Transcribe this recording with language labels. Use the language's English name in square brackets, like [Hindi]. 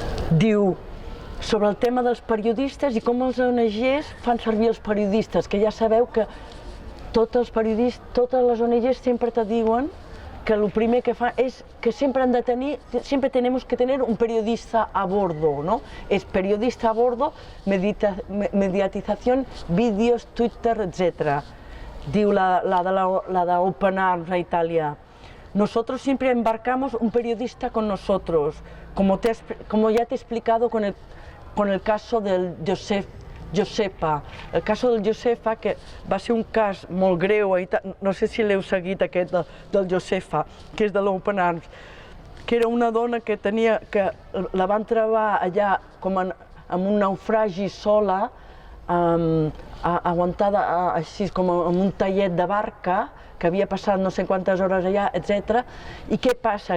[Catalan] Diu, sobre el tema dels periodistes i com els ONGs fan servir els periodistes, que ja sabeu que totes les ONGs sempre te diuen que el primer que fan és que sempre [Spanish] tenemos que tener un periodista a bordo, [Catalan] Es periodista a bordo, mediatización, vídeos, Twitter, etc. diu la de Open Arms a Italia. [Spanish] Nosotros siempre embarcamos un periodista con nosotros, como ya te he explicado con el caso del Josefa. [Catalan] El cas del Josefa, que va ser un cas molt greu, no sé si l'heu seguit aquest del Josefa, que és de l'Open Arms, que era una dona que la van trobar allà com en un naufragi sola, aguantada així com en un tallet de barca, que havia passat no sé quantes hores allà, etc. I què passa?